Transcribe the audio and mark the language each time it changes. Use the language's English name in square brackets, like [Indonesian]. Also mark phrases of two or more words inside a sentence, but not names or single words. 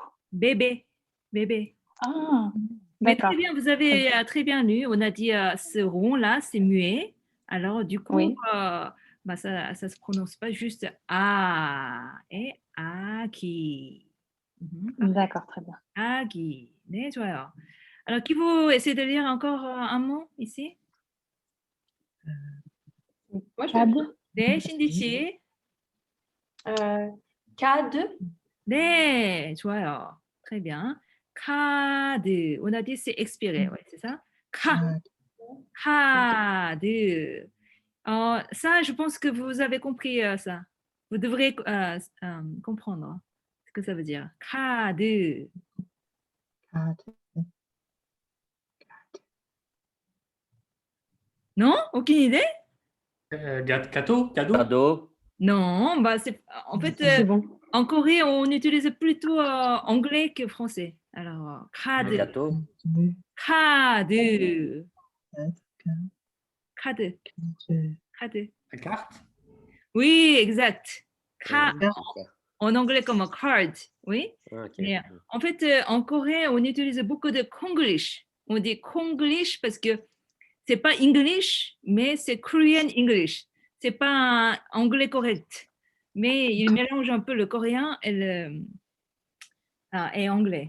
[French] Bébé, bébé. Ah, Mais d'accord. très bien, vous avez très bien lu. On a dit ce rond-là, c'est muet. Alors, du coup, Oui. bah, ça ne se prononce pas juste A et Aki. D'accord, très bien. Aki. [Korean] 네, 좋아요. [French] Alors, qui vous essaie de lire encore un mot ici? Moi, je Cad. [Korean] 네, 신디 씨. K2. 네, 좋아요. [French] Très bien. 카드. On a dit c'est expiré, ouais, c'est ça? [Korean] 카드. [French] Ça, je pense que vous avez compris ça. Vous devrez comprendre ce que ça veut dire. 카드. Non? Aucune idée? Cadeau? Cadeau. Non, bah en fait, C'est bon. en Corée, on utilise plutôt anglais que français. Alors, [Korean] 카드. [French] Gâteau. [Korean] 카드. 카드. 카드. [French] La carte? Oui, exact. Ah, En anglais comme card, oui. ok. Mais en fait, en Corée, on utilise beaucoup de Konglish. On dit Konglish parce que c'est pas English, mais c'est [English] Korean English. [French] C'est pas un anglais correct. Mais il mélange un peu le coréen et anglais.